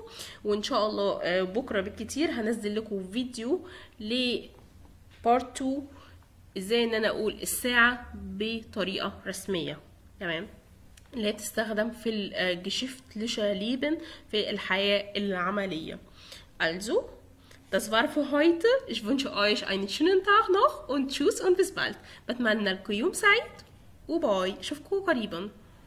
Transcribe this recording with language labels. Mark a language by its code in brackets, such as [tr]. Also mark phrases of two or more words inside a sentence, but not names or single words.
[ar] وان شاء الله بكره بالكتير هنزل لكم فيديو ل بارت 2 ازاي ان انا اقول الساعه بطريقه رسميه. تمام. اللي هي تستخدم في [de] geschäftliche Leben [ar] في الحياه العمليه. [de] Also, das war für heute. Ich wünsche euch einen schönen Tag noch und tschüss und bis bald. [ar] بتمنى لكم يوم سعيد وباي. اشوفكم قريبا.